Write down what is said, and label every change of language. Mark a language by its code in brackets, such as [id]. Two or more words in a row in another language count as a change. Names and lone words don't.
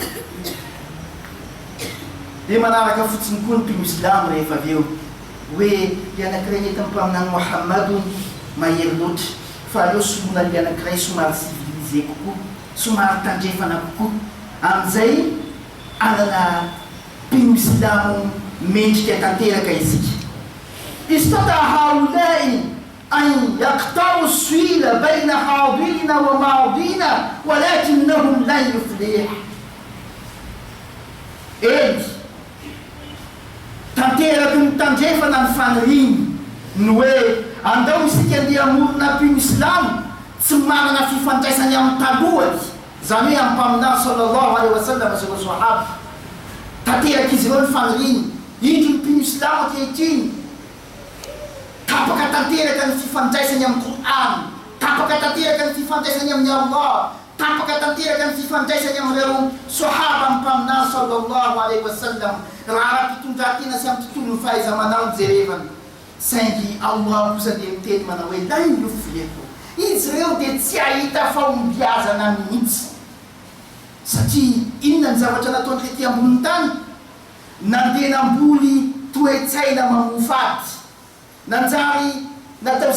[mg] Dia manaraka fotsiny koa ny mpino islam rehefa avy eo hoe ianankiray ny eto mpaminany Muhammadun mahery loatra fa aleo solona ny ianankiray somary civilisé kokoa, somary tandrefana kokoa, amin'izay anana mpino islam mendrika tanteraka izika. [ar] استطاع هؤلاء أن يقطعوا السويل بين حاضرنا وماضينا ولكنهم لن يفلح. [mg] Eles tanteraky ny tandrefana ny faniriny ny hoe andao isika andeha hamorona mpino islam tsy manana fifandraisany amin'ny talohany, zany hoe amin'ny mpaminany [ar] صلى الله عليه وسلم [mg] sy ireo sahaba. Tanteraky izy ireo ny faniriny indro ny mpino islam ankehitriny tapaka tanteraka ny fifandraisany amin'ny Qur'an, tapaka tanteraka ny fifandraisany amin'ny Allah, tapaka tanteraka ny fifandraisany amin'ireo sahaba amin'ny mpaminany [ar] صلى الله عليه وسلم. [mg] Raha ara-pitondran-tena sy amin'ny tontolo ny fahaiza-manao ny jerevany saingy Allah kosa dia miteny manao hoe [ar] لن يفلحوا, [mg] izy ireo dia tsy ahita fahombiazana mihitsy satria inona ny zavatra nataony rety ambonin'ny tany nandenamboly toetsaina mamofaty nanjary natao